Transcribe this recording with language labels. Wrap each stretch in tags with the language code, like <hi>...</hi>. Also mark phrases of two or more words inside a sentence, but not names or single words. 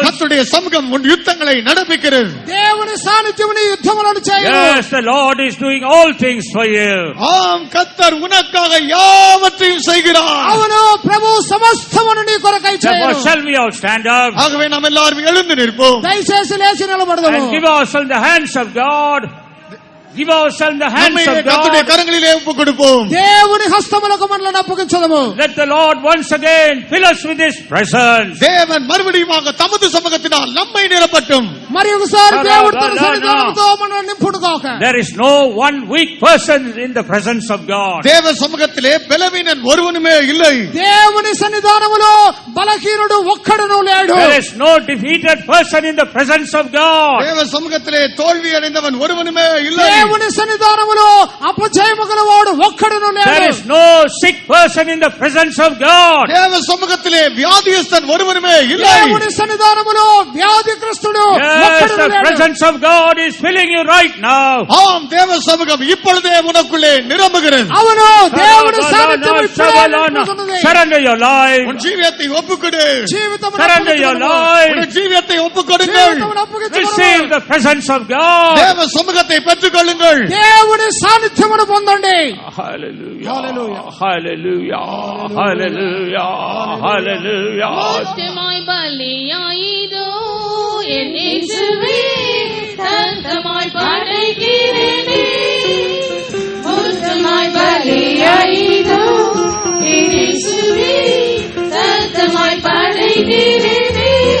<ta>கர்த்தருடைய சமூகம் உன் யுத்தங்களை நடப்பிக்கிறது.</ta> <te>దేవుని సాన్నిధ్యం నీ యుద్ధములను చేయను.</te> <en>Yes, the Lord is doing all things for you.</en> <ta>ஆம், கர்த்தர் உனக்காக யாவற்றையும் செய்கிறார்.</ta> <te>అవును, ప్రభు సమస్తమును నీ కొరకై</te> <en>Therefore</en> <te>చేయను.</te> <en>shall we all stand up</en> <ta>ஆகவே நாம் எல்லாரும் எழுந்து நிற்போம்.</ta> <te>దయచేసి లేచి నిలబడదాము.</te> <en>and give ourselves in the hands of God. Give ourselves in the hands</en> <ta>நம்மை</ta> <en>of</en> <ta>கர்த்தருடைய</ta> <en>God.</en> <ta>கரங்களிலே ஒப்புக் கொடுப்போம்.</ta> <te>దేవుని హస్తములకు మనలను అప్పగించదము.</te> <en>Let the Lord once again fill us with His presence.</en> <ta>தேவன் மறுபடியுமாக தமது சமூகத்தினால் நம்மை நிரப்பட்டும்.</ta> <te>మరి ఒకసారి దేవుడు తన సన్నిధానముతో మనల్ని నింపుడుగాక.</te> <en>There is no one weak person in the presence of God.</en> <ta>தேவ சமூகத்திலே பலவீனன் ஒருவனுமே இல்லை.</ta> <te>దేవుని సన్నిధానములో బలహీనుడు ఒక్కడును లేడు.</te> <en>There is no defeated person in the presence of God.</en> <ta>தேவ சமூகத்திலே தோல்வி அடைந்தவன் ஒருவனுமே இல்லை.</ta> <te>దేవుని సన్నిధానములో అపజయము గలవాడు ఒక్కడును</te> <en>There</en> <te>లేడు.</te> <en>is no sick person in the presence of God.</en> <ta>தேவ சமூகத்திலே வியாதியஸ்தன் ஒருவனுமே இல்லை.</ta> <te>దేవుని సన్నిధానములో వ్యాధిగ్రస్తుడు</te> <en>Yes,</en> <te>ఒక్కడును</te> <en>the</en> <te>లేడు.</te> <en>presence of God is filling you right now.</en> <ta>ஆம், தேவ சமூகம் இப்பொழுதே உனக்குள்ளே நிரம்புகிறது.</ta> <te>అవును, దేవుని సాన్నిధ్యం ఇప్పుడే నింపుతున్నది.</te> <en>Surrender your life.</en> <ta>உன் ஜீவியத்தை ஒப்புக்கொடு.</ta> <te>జీవితమును</te> <en>Surrender your</en> <te>అప్పగించుకొనుము.</te> <ta>உன்</ta> <en>life.</en> <ta>ஜீவியத்தை ஒப்புக்கொடுங்கள்.</ta> <te>జీవితమును అప్పగించుకొనుము.</te> <en>Receive the presence of God. தேவ சமூகத்தை பெற்றுக்கொள்ளுங்கள். దేవుని సాన్నిధ్యమును పొందండి. Hallelujah. Hallelujah. Hallelujah. Hallelujah. Hallelujah.</en> <ta>மோட்சமாய் பலியாயிதோ என் இயேசுவே தந்தமாய் படைக்கிறேனே. மோட்சமாய் பலியாயிதோ என் இயேசுவே தந்தமாய் படைக்கிறேனே.</ta>